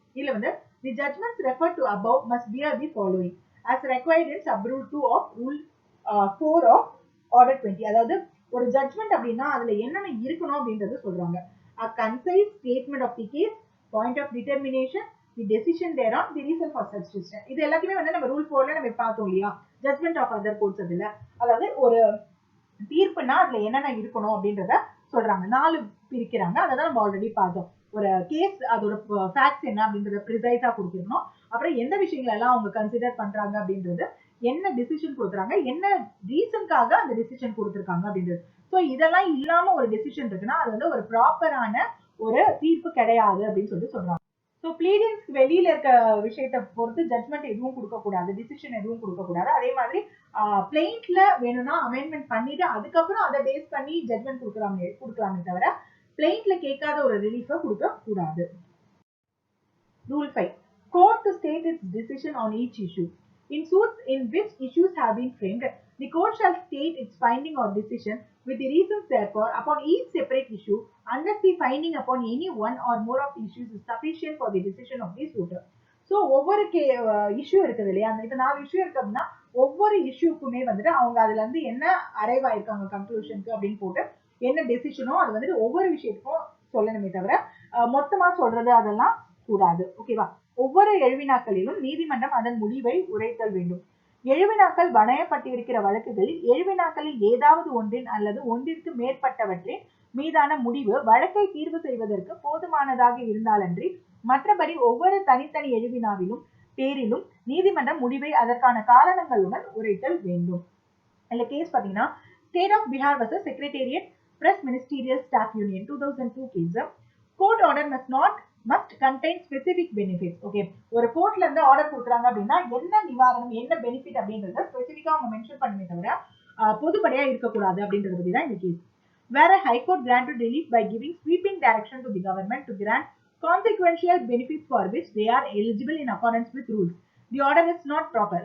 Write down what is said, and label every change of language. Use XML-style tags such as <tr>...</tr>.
<ta>இதுல வந்து</ta> <en>the judgments referred to above must bear the following as required in sub rule 2 of rule 4 of order 20.</en> <ta>அதாவது ஒரு judgement அப்படின்னா அதுல என்னென்ன இருக்கணும் அப்படின்றது சொல்றாங்க.</ta> <en>A concise statement of the case, point of determination, the decision thereon, the reason for such decision.</en> <ta>இது எல்லாத்தையுமே வந்து நம்ம ரூல் 4ல நம்ம பார்த்தோம் இல்லையா, ஜட்மெண்ட் ஆஃப் அதர் கோர்ட்ஸ். அதுல அதாவது ஒரு தீர்ப்புனா அதுல என்னென்ன இருக்கணும் அப்படின்றத சொல்றாங்க. 4 பிரிக்கிறாங்க. அதான் நம்ம ஆல்ரெடி பார்த்தோம். ஒரு கேஸ் அதோட ஃபேக்ட்ஸ் என்ன அப்படின்றத ப்ரிசைஸா கொடுத்துருக்கணும். அப்புறம் எந்த விஷயங்கள் எல்லாம் அவங்க கன்சிடர் பண்றாங்க அப்படின்றது, என்ன டிசிஷன் கொடுக்குறாங்க, என்ன ரீசனுக்காக அந்த டிசிஷன் கொடுத்துருக்காங்க அப்படின்றது. ஸோ இதெல்லாம் இல்லாம ஒரு டெசிஷன் இருக்குன்னா அது வந்து ஒரு ப்ராப்பரான ஒரு தீர்ப்பு கிடையாது அப்படின்னு சொல்லிட்டு சொல்றாங்க. ஸோ ப்ளீடிங்ஸ் வெளியில இருக்க விஷயத்தை பொறுத்து ஜட்மெண்ட் எதுவும் கொடுக்கக்கூடாது, டிசிஷன் எதுவும் கொடுக்கக்கூடாது. அதே மாதிரி பிளெயின்ட்ல வேணும்னா அமெண்ட்மெண்ட் பண்ணிட்டு அதுக்கப்புறம் அதை பேஸ் பண்ணி ஜட்மெண்ட் கொடுக்கலாமே தவிர பிளெயின்ட்ல கேட்காத ஒரு ரிலீஃபை கொடுக்க கூடாது.</ta> <en>Rule 5. Court to state its decision on each issue. In suits in which issues have been framed, the court shall state its finding or decision with the reasons therefore upon each separate issue unless the finding upon any one or more of the issues is sufficient for the decision of the suitor.</en> <ta>So ஒவ்வொரு issue இருக்குது இல்லையா, அந்த இப்போ 4 issue இருக்கு அப்படின்னா ஒவ்வொரு இஷ்யூக்குமே வந்துட்டு அவங்க அதுல இருந்து என்ன அரைவ் ஆயிருக்காங்க கன்க்ளூஷனுக்கு அப்படின்னு போட்டு என்ன டெசிஷனோ அது வந்துட்டு ஒவ்வொரு விஷயத்துக்கும் சொல்லணுமே தவிர மொத்தமா சொல்றது அதெல்லாம் கூடாது. ஓகேவா. ஒவ்வொரு எழுவினாக்களிலும் நீதிமன்றம் அதன் முடிவை உரைத்தல் வேண்டும். எழுவினாக்கள் வணையப்பட்டிருக்கிற வழக்குகளில் எழுவினாக்களில் ஏதாவது ஒன்றின் அல்லது ஒன்றிற்கு மேற்பட்டவற்றின் மீதான முடிவு வழக்கை தீர்வு செய்வதற்கு போதுமானதாக இருந்தாலன்றி மற்றபடி ஒவ்வொரு தனித்தனி எழுவினாவிலும் பேரிலும் நீதிமன்றம் முடிவை அதற்கான காரணங்களுடன் உரைத்தல் வேண்டும். இந்த கேஸ் பாத்தீங்கன்னா state of Bihar vs secretariat press ministerial staff union 2002 case. Court order</ta> <en>must contain specific benefits. Okay.</en> <ta>ஒரு கோர்ட்ல இருந்து ஆர்டர் கொடுக்குறாங்க அப்படின்னா என்ன நிவாரணம், என்ன பெனிஃபிட் அப்படின்றத ஸ்பெசிஃபிக்கா அவங்க மென்ஷன் பண்ணுமே தவிர பொதுப்படையா இருக்கக்கூடாது அப்படின்றத பத்தி தான் இந்த case.</ta> <en>Where a high court granted relief by giving sweeping direction to the government to grant consequential benefits for which they are eligible in accordance with rules, the order is not proper.</en>